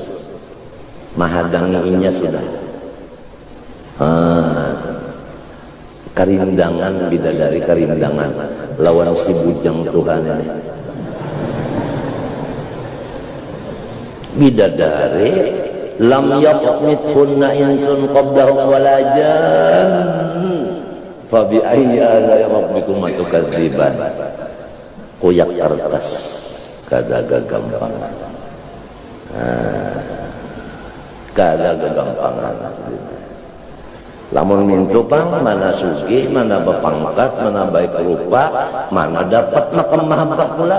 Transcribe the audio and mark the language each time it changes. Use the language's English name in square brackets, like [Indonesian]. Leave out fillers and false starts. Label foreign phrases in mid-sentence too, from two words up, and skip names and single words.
[Banjar] Mahadangi inya sudah. Karindangan bidadari, karindangan lawan si bujang Tuhan ini. [Arabic] Bidadari لم يطمثهن إنس قبلهم ولا جان فبأي آلاء ربكم تكذبان. [Banjar] Kuyak kertas kada gampang. Kada gagampangan. Lamun mintu pang mana sugih, mana bepangkat, mana baik rupa, mana dapat makam mahabbah pula.